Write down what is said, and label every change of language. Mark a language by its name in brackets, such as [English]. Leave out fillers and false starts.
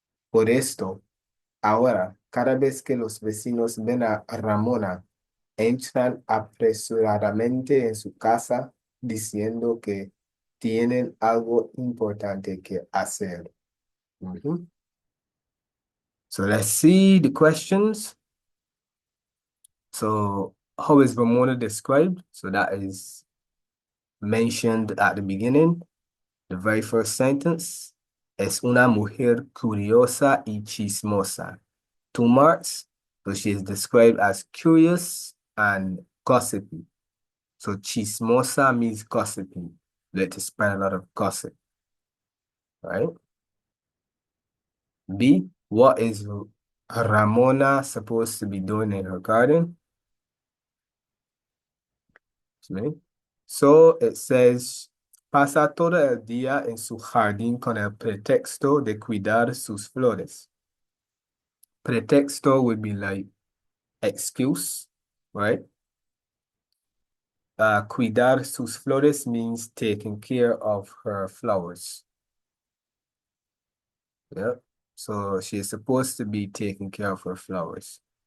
[Spanish] Por esto, ahora, cada vez que los vecinos ven a Ramona, entran apresuradamente en su casa diciendo que tienen algo importante que hacer. Mhm. [English] So let's see the questions. So how is Ramona described? So that is mentioned at the beginning. The very first sentence. [Spanish] Es una mujer curiosa y chismosa. [English] 2 marks. So she is described as curious and gossipy. So chismosa means gossipy. Like to spread a lot of gossip. Right? B, what is Ramona supposed to be doing in her garden? Okay. So it says, [Spanish] pasa todo el día en su jardín con el pretexto de cuidar sus flores. [English] Pretexto would be like excuse, right? [Spanish] Cuidar sus flores [English] means taking care of her flowers. Yeah. So she's supposed to be taking care of her flowers.